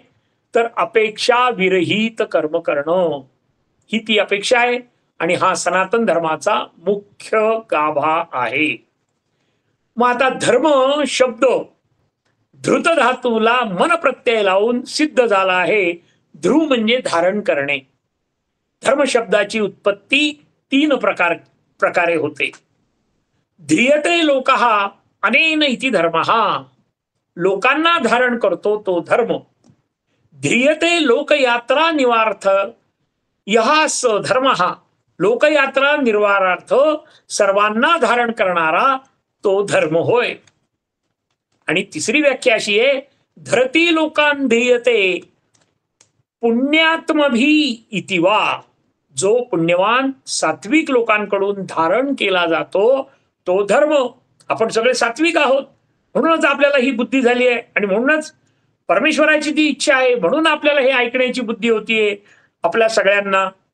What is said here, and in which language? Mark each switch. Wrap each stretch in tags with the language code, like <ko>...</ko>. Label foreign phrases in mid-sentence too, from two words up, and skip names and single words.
<mr>तर अपेक्षा विरहित कर्म करणं ही ती अपेक्षा आहे आणि हा सनातन धर्माचा मुख्य गाभा आहे. मग आता धर्म शब्द धृत धातूला मन प्रत्यय लावून सिद्ध झाला आहे. ध्रुव म्हणजे धारण करणे. धर्म शब्दाची उत्पत्ती 3 प्रकारे होते.</mr> <sa>ध्रियते लोकः अनेन इति धर्मः.</sa> <mr>लोकांना धारण करतो तो धर्म.</mr> <sa>ध्रियते लोकयात्रा निवार्थ यः स धर्मः. लोकयात्रा निर्वारार्थ</sa> <mr>सर्वांना धारण करणारा तो धर्म होय. आणि तिसरी व्याख्या अशी आहे,</mr> <sa>धरती लोकान ध्येयते पुण्यात्मभी इति वा.</sa> <mr>जो पुण्यवान सात्विक लोकांकडून धारण केला जातो तो धर्म. आपण सगळे सात्विक आहोत म्हणूनच आपल्याला ही बुद्धी झाली आहे आणि म्हणूनच परमेश्वराची ती इच्छा आहे म्हणून आपल्याला हे ऐकण्याची बुद्धी होतीये आपल्या सगळ्यांना.</mr>